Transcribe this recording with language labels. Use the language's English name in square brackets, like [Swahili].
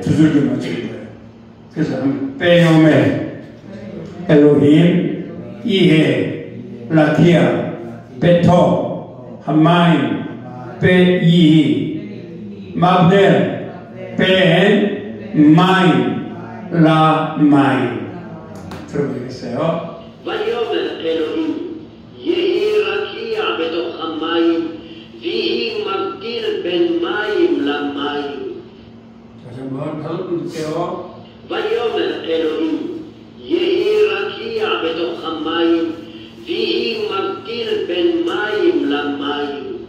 [Korean] 두들겨 맞추는 거예요. 그래서 [Hebrew] 빼요메 엘로힘 이해 라키아 베토 한마임 빼이 마브델 뺀 마임 라마임. [Korean] 들어보겠어요. [Hebrew] ויאמר אלוהים יהי רקיע בתוך המים ויהי מבדיל בין מים למים. [Korean] 다시 한번 다섯 번 볼게요. [Hebrew] ויאמר אלוהים יהי רקיע בתוך המים ויהי מבדיל בין מים למים.